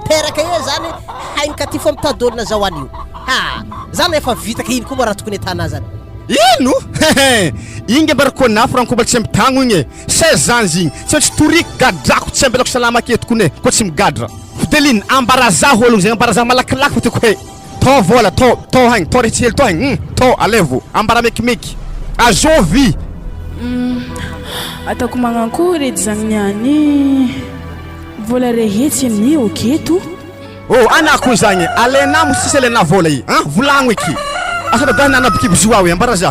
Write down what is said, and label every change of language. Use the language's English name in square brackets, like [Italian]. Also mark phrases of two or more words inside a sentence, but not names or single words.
[Malagasy] Teraka e zany hainy ka ty fa mitadolona zao anio. Zany efa vita ka ino koa moa raha tokony atana zany. Ino? Inge barako na Franco mba tsy ampitagno igny e. Se zany zigny. Tsy toriky gadrako tsy ambelako salama ketoko ne. Ko tsy migadra. Fideline ambarazah ologno zay ambarazah malakilaky fa tiako hoe. To vola to haigny to retsihely to haigny. To alevo ambara mekimeky. Azovy. Ataoko magnakory edy zany niany. Vola rehetsy amin'io aketo. Anako zagny alena mo sisy alena vola i. Volagno eky. Asa dahana anabikibo ziwawe ambaraza.